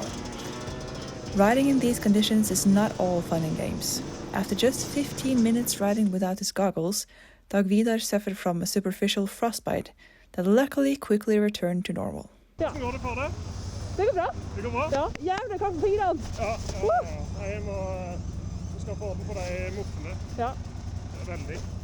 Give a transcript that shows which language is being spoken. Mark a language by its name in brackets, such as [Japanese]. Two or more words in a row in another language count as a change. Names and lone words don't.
[English] Riding in these conditions is not all fun and games. After just 15 minutes riding without his goggles, Dag Vidar suffered from a superficial frostbite that luckily quickly returned to normal. [Norwegian] Hvordan går det for deg? Det går bra. Det går bra? Ja, jævlig kaldt på fingrene. Ja. Jeg du skal få orden på de muffene. Ja. Det er veldig.